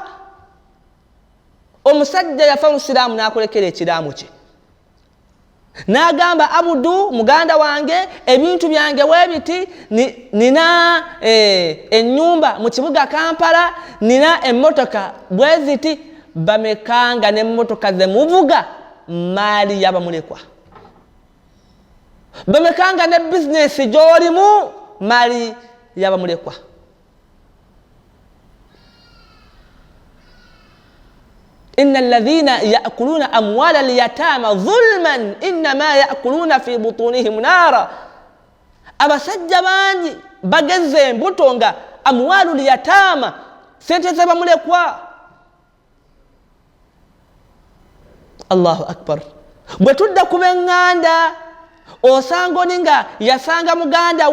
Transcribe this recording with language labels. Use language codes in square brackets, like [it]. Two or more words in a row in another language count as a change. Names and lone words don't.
[lg] omusajja yafa musiraamu n'akolekera ekiraamu kye n'agamba Abudu muganda wange ebintu byange weebiti nina ennyumba mu kibuga Kampala nina emmotoka bweziti bamekanga n'emmotoka ze muvuga maali y'abamulekwa bamekanga ne bizinesi gy'olimu maali y'abamulekwa [ar] إن الذين يأكلون أموال اليتامى ظلما إنما يأكلون في بطونهم نارا [lg] abasajja bangi bageze embuto nga amwalu lyatama sente z'abamulekwa [ar] الله أكبر [lg] bwe tudda ku b'eŋŋanda osanga oni nga yasanga muganda